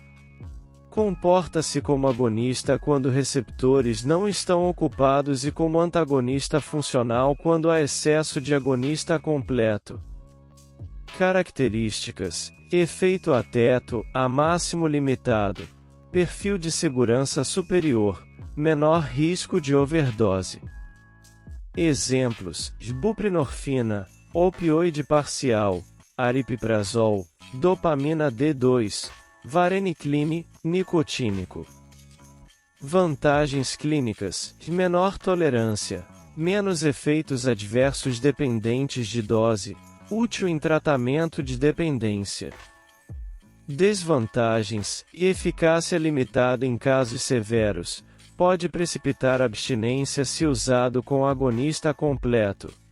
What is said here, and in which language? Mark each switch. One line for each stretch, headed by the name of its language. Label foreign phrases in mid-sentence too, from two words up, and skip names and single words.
Portuguese: Comporta-se como agonista quando receptores não estão ocupados e como antagonista funcional quando há excesso de agonista completo. Características: efeito a teto, a máximo limitado. Perfil de segurança superior, menor risco de overdose. Exemplos: buprenorfina, opioide parcial, aripiprazol, dopamina D2, varenicline, nicotínico. Vantagens clínicas: menor tolerância, menos efeitos adversos dependentes de dose, útil em tratamento de dependência. Desvantagens: eficácia limitada em casos severos, pode precipitar abstinência se usado com agonista completo.